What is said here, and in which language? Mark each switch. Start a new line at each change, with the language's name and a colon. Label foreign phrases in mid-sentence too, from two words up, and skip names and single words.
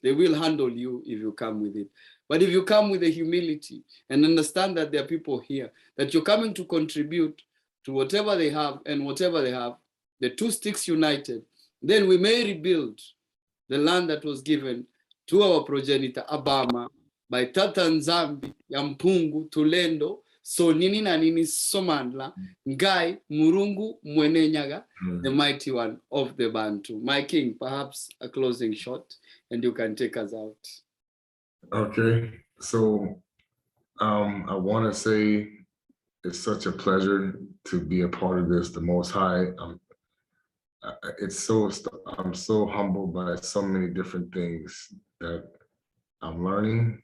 English: They will handle you if you come with it. But if you come with the humility and understand that there are people here, that you're coming to contribute to whatever they have and whatever they have, the two sticks united, then we may rebuild the land that was given to our progenitor Abama by Tata Nzambi, Yampungu, Tulendo, so nini na nini Somandla, Ngai, Murungu, Mwenenyaga, the mighty one of the Bantu. My king, perhaps a closing shot, and you can take us out. Okay, so I want to say it's such a pleasure to be a part of this, the Most High. I'm so humbled by so many different things that I'm learning.